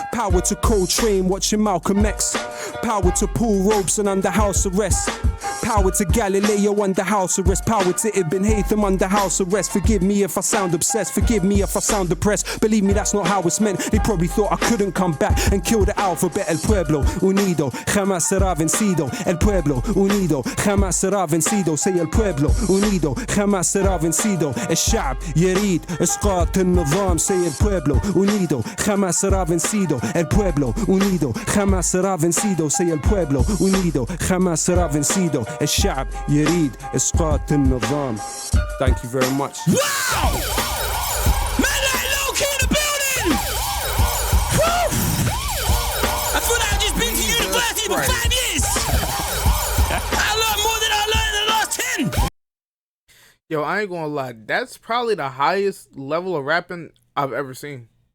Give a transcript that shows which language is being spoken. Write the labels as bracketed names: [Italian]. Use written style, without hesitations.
[English] Power to Coltrane watching Malcolm X. Power to Paul Robeson under house arrest. Power to Galileo under house arrest. Power to Ibn Haytham under house arrest. Forgive me if I sound obsessed. Forgive me if I sound depressed. Believe me, that's not how it's meant. They probably thought I couldn't come back and kill the alphabet. [Spanish] El pueblo unido jamás será vencido. El pueblo unido jamás será vencido. [English] Say [Spanish] el pueblo unido jamás será vencido. [Arabic] الشعب يريد إسقاط النظام. [English] Say [Spanish] el pueblo unido jamás será vencido. El pueblo unido jamás será vencido. Say el pueblo unido jamás será vencido. [Arabic] الشعب يريد إسقاط النظام. [English] Thank you very much. Wow! Man like Lowkey in the building! Woo! I feel like I've just been to university for 5 years! I learned more than I learned in the last 10! Yo, I ain't gonna lie. That's probably the highest level of rapping I've ever seen.